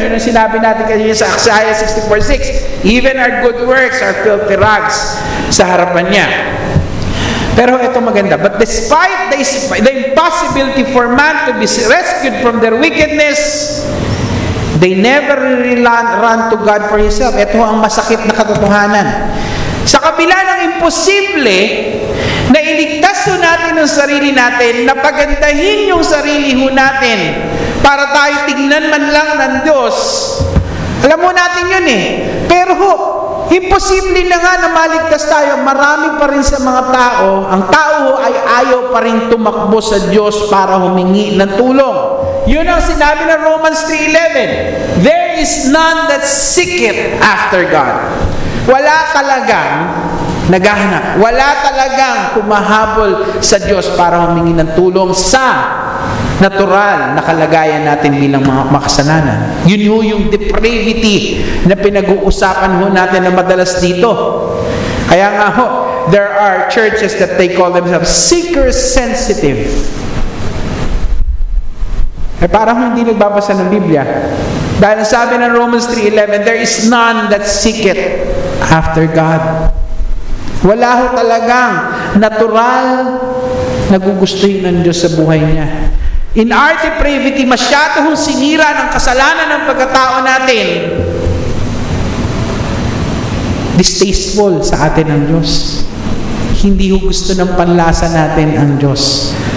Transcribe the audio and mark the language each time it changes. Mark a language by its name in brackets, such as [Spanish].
[Filipino] Yun ang sinabi natin kanina sa Isaiah 64:6. [English] Even our good works are filthy rags [Filipino] sa harapan niya. Pero ito maganda. [English] But despite the impossibility for man to be rescued from their wickedness, they never really run to God for Himself. [Filipino] Ito ang masakit na katotohanan. Sa kabila ng imposible na iligtas ho natin ang sarili natin, na pagandahin yung sarili ho natin para tayo tignan man lang ng Diyos. Alam mo natin yun eh. Pero ho, imposible na nga na maligtas tayo. Marami pa rin sa mga tao, ang tao ho ay ayaw pa rin tumakbo sa Diyos para humingi ng tulong. Yun ang sinabi ng Romans 3:11. [English] There is none that seeketh after God. [Filipino] Wala talagang naghahanap. Wala talagang kumahabol sa Diyos para humingi ng tulong sa natural na kalagayan natin bilang mga makasalanan. Yun ho yung depravity na pinag-uusapan ho natin na madalas dito. Kaya nga ho, [English] there are churches that they call themselves seeker-sensitive. [Filipino] Parang hindi nagbabasa ng Biblia. Dahil sabi ng [English] Romans 3:11, there is none that seeketh after God. [Filipino] Wala ho talagang natural na gugustuhin ng Diyos sa buhay niya. [English] In our depravity, [Filipino] masyado hong sinira ng kasalanan ng pagkatao natin distasteful sa atin ang Diyos. Hindi ho gusto ng panlasa natin ang Diyos.